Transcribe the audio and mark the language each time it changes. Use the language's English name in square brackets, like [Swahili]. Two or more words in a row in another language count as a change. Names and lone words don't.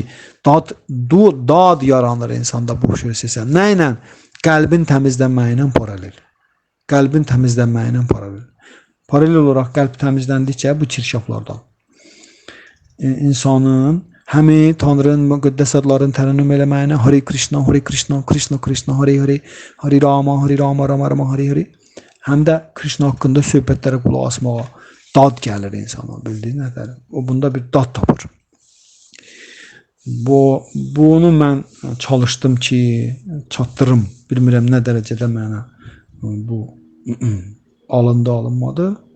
[Azerbaijani] Dad yaranır insanda bu prosesə. Nə ilə? Qəlbin təmizlənməyi ilə paralel. Qəlbin təmizlənməyi ilə paralel. Paralel olaraq qəlb təmizləndikcə bu çirkablardan insanın həmi Tanrının müqəddəs adlarını tərənnüm eləməyinə Hare Krishna, Hare Krishna, Krishna Krishna, Hare Hare, Hare Rama, Hare Rama, Rama Rama, Hare Hare. Həm də Krishna haqqında söhbətlərə qulaq asmağa dad gəlir insana, bildiyiniz nədir? O bunda bir dad tapır. Bunu mən çalışdım ki, çatdırım. Bilmirəm nə dərəcədə mənə bu alınmadı.